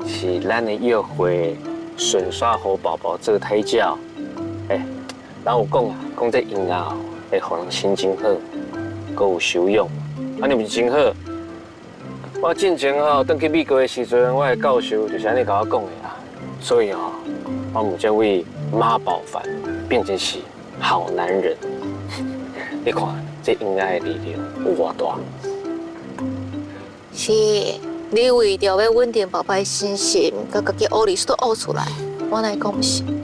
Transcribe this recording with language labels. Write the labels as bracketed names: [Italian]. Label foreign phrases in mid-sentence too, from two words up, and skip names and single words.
[Min Nan Chinese] 是咱的约会，顺续互宝宝做胎教。人有讲啊，讲这音乐会互人心情好，搁有修养，安尼不是真好？我进前转去美国的时阵，我的教授就是安尼甲我讲的啦。所以我们这位妈宝凡变成是好男人。你看，这音乐的力量有偌大？是，你为着要稳定宝宝的心情，甲家己学历史都学出来，我哪会讲不是？